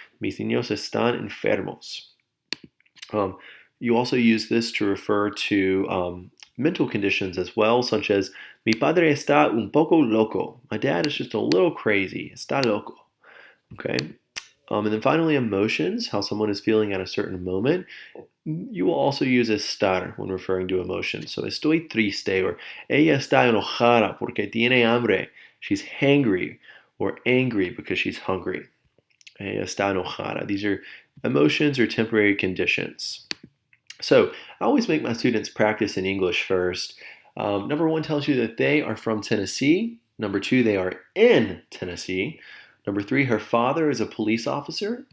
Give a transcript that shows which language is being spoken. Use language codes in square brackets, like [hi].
[es] Mis niños están enfermos. [en] You also use this to refer to mental conditions as well, such as [es] mi padre está un poco loco. [en] My dad is just a little crazy. [es] Está loco. [en] Okay. And then finally, emotions, how someone is feeling at a certain moment. You will also use estar when referring to emotions. So [es] estoy triste, [en] or [es] ella está enojada porque tiene hambre. [en] She's hangry or angry because she's hungry. [es] Ella está enojada. [en] These are emotions or temporary conditions. So I always make my students practice in English first. Number one tells you that they are from Tennessee. Number two, they are in Tennessee. Number three, her father is a police officer.